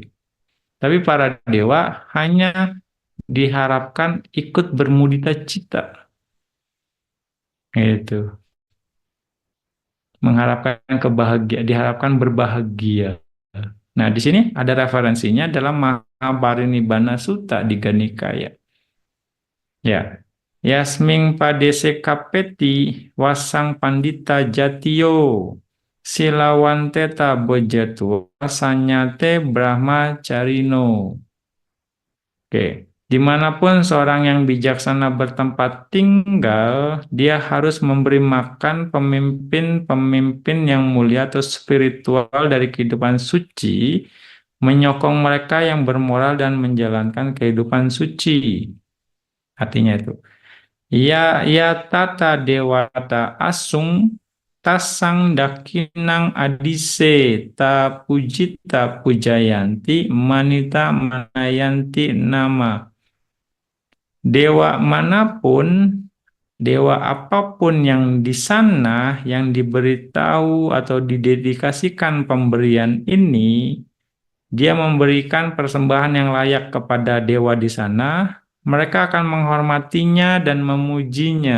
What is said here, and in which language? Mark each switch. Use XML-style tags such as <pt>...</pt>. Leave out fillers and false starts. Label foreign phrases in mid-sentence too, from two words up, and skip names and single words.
<id>Tapi para dewa hanya diharapkan ikut bermudita cita, gitu. Mengharapkan kebahagiaan, diharapkan berbahagia. Nah, di sini ada referensinya dalam Mahaparinibbana Sutta di Ganikaya. Ya.</id> <pi>Yasming padese kapeti wasang pandita jatiyo silawanteta bojatu wasanyate brahmacarino.</pi> <id>Oke. Dimanapun seorang yang bijaksana bertempat tinggal, dia harus memberi makan pemimpin-pemimpin yang mulia atau spiritual dari kehidupan suci, menyokong mereka yang bermoral dan menjalankan kehidupan suci. Artinya itu.</id> <pi>Ya tata dewata asung tasang dakinang adise ta pujita pujayanti manita manayanti nama.</pi> <id>Dewa manapun, dewa apapun yang di sana yang diberitahu atau didedikasikan pemberian ini, dia memberikan persembahan yang layak kepada dewa di sana, mereka akan menghormatinya dan memujinya.</id>